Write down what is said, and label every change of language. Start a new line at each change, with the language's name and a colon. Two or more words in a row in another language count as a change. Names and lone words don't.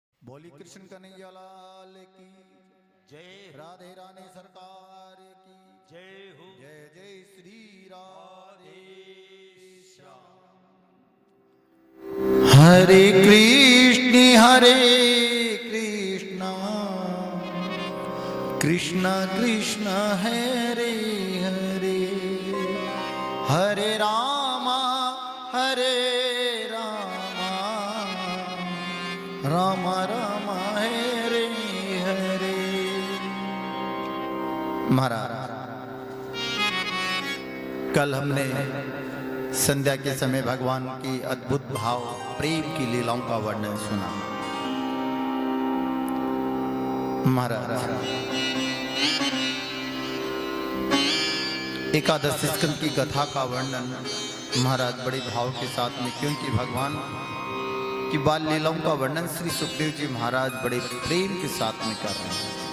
Hindi: बोली कृष्ण कन्हैया लाल की जय राधे रानी सरकार की जय हो जय जय श्री राधे श्याम। हरे कृष्ण कृष्ण कृष्ण हरे हरे हरे रामा राम राम हरे हरे। महाराज कल हमने संध्या के समय भगवान की अद्भुत भाव प्रेम की लीलाओं का वर्णन सुना। महाराज एकादश स्कंद की कथा का वर्णन महाराज बड़े भाव के साथ में, क्योंकि भगवान की बाल लीलाओं का वर्णन श्री सुखदेव जी महाराज बड़े प्रेम के साथ में कर रहे हैं।